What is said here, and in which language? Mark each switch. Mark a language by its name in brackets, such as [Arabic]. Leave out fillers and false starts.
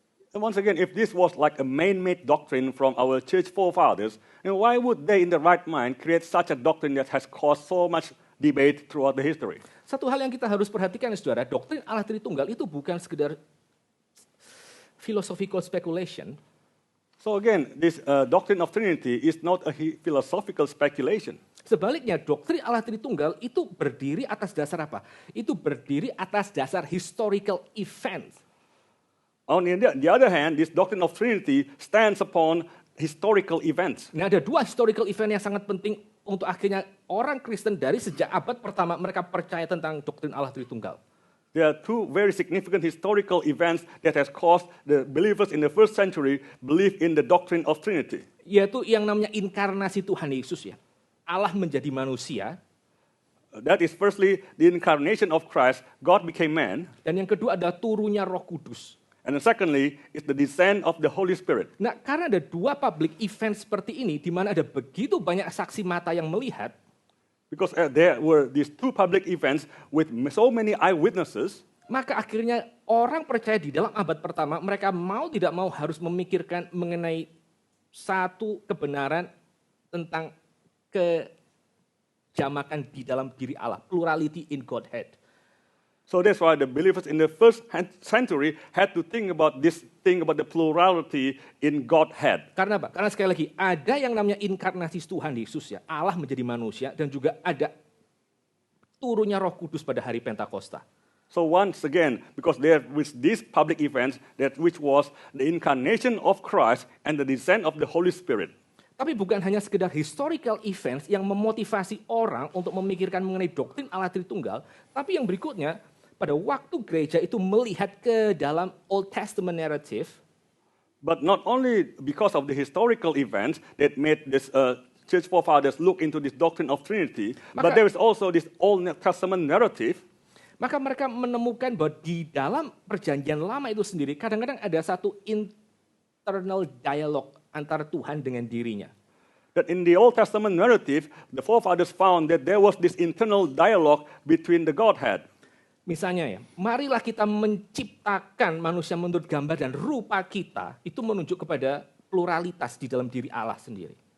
[English] And once again, if this was like a man-made doctrine from our church forefathers, why would they in the right mind create such a doctrine that has caused so much debate throughout the history? [Indonesian] Satu hal yang kita harus perhatikan, saudara, doktrin Allah Tritunggal itu bukan sekedar [English] philosophical speculation. So again, this doctrine of Trinity is not a philosophical speculation. [Indonesian] Sebaliknya, doktrin Allah Tritunggal itu berdiri atas dasar apa? Itu berdiri atas dasar [English] historical events. On the other hand, this doctrine of Trinity stands upon historical events. [Indonesian] Nah, ada dua [English] historical event [Indonesian] yang sangat penting untuk akhirnya orang Kristen dari sejak abad pertama mereka percaya tentang doktrin Allah Tritunggal. [English] There are two very significant historical events that has caused the believers in the first century believe in the doctrine of Trinity. [Indonesian] Yaitu yang namanya inkarnasi Tuhan Yesus ya. Allah menjadi manusia. [English] That is firstly the incarnation of Christ, God became man. [Indonesian] Dan yang kedua adalah turunnya Roh Kudus. [English] And then secondly is the descent of the Holy Spirit. [Indonesian] Nah, karena ada dua [English] public event [Indonesian] seperti ini di mana ada begitu banyak saksi mata yang melihat, [English] Because there were these two public events with so many eyewitnesses, [Indonesian] maka akhirnya orang percaya di dalam abad pertama, mereka mau tidak mau harus memikirkan mengenai satu kebenaran tentang kejamakan di dalam diri Allah, [English] plurality in Godhead. So that's why the believers in the first century had to think about this thing about the plurality in Godhead. [Indonesian] Karena apa? Karena sekali lagi, ada yang namanya inkarnasi Tuhan Yesus ya, Allah menjadi manusia, dan juga ada turunnya Roh Kudus pada hari Pentakosta. [English] So once again, because there was these public events that which was the incarnation of Christ and the descent of the Holy Spirit. [Indonesian] Tapi bukan hanya sekedar [English] historical events [Indonesian] yang memotivasi orang untuk memikirkan mengenai doktrin Allah Tritunggal, tapi yang berikutnya, pada waktu gereja itu melihat ke dalam [English] Old Testament narrative, But not only because of the historical events that made this church forefathers look into this doctrine of Trinity, but there is also this Old Testament narrative. [Indonesian] maka mereka menemukan bahwa di dalam perjanjian lama itu sendiri, kadang-kadang ada satu internal dialog antara Tuhan dengan dirinya. [English] That in the Old Testament narrative, the forefathers found that there was this internal dialogue between the Godhead. [Indonesian] Misalnya ya, marilah kita menciptakan manusia menurut gambar dan rupa kita, itu menunjuk kepada pluralitas di dalam diri Allah sendiri.